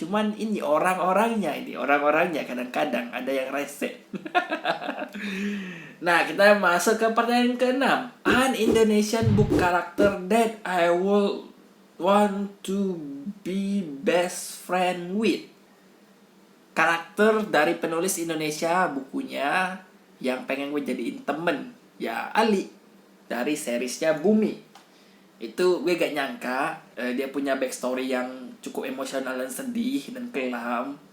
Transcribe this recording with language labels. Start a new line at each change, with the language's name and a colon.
Indonesian: Cuman ini orang-orangnya kadang-kadang ada yang rese. Nah, kita masuk ke pertanyaan ke-6.
English: An Indonesian book character that I would want to be best friend with.
Indonesian: Karakter dari penulis Indonesia bukunya yang pengen gue jadiin temen, ya Ali dari seriesnya Bumi. Itu gue gak nyangka dia punya backstory yang cukup emosional dan sedih dan kelam.